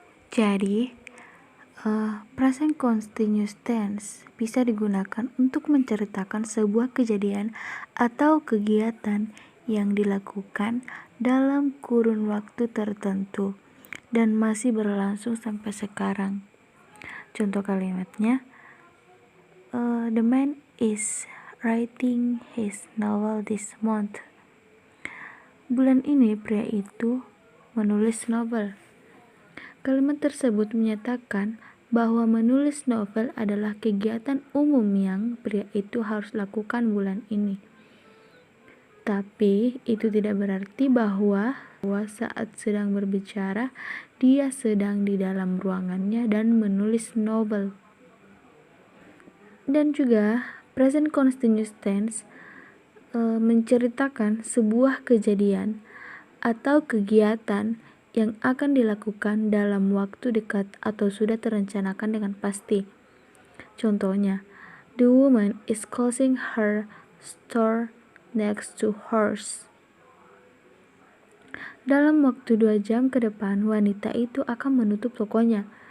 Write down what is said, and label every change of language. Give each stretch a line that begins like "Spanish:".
Indonesian: Jadi, present continuous tense bisa digunakan untuk menceritakan sebuah kejadian atau kegiatan yang dilakukan dalam kurun waktu tertentu dan masih berlangsung sampai sekarang. Contoh kalimatnya,
English: the man is writing his novel this month.
Indonesian: Bulan ini pria itu menulis novel. Kalimat tersebut menyatakan bahwa menulis novel adalah kegiatan umum yang pria itu harus lakukan bulan ini. Tapi itu tidak berarti bahwa saat sedang berbicara, dia sedang di dalam ruangannya dan menulis novel. Dan juga present continuous tense menceritakan sebuah kejadian atau kegiatan yang akan dilakukan dalam waktu dekat atau sudah terencanakan dengan pasti. Contohnya,
English: the woman is closing her store next to hers.
Indonesian: Dalam waktu 2 jam ke depan, wanita itu akan menutup tokonya.